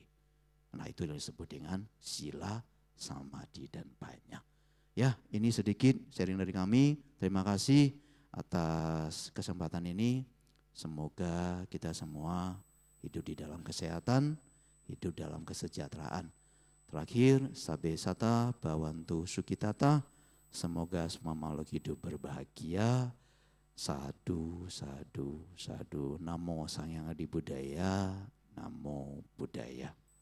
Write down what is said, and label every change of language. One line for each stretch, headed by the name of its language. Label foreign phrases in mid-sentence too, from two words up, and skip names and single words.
Indonesian: Nah itu yang disebut dengan sila, samadhi, dan panya. Ya, ini sedikit sharing dari kami. Terima kasih atas kesempatan ini. Semoga kita semua hidup di dalam kesehatan, hidup dalam kesejahteraan. Terakhir,
Pali: sabe sata bawantu sukitata.
Indonesian: Semoga semua makhluk hidup berbahagia.
Pali: Sadu, sadu, sadu. Namo Sang Hyang Adi Budaya. Namo Buddhaya.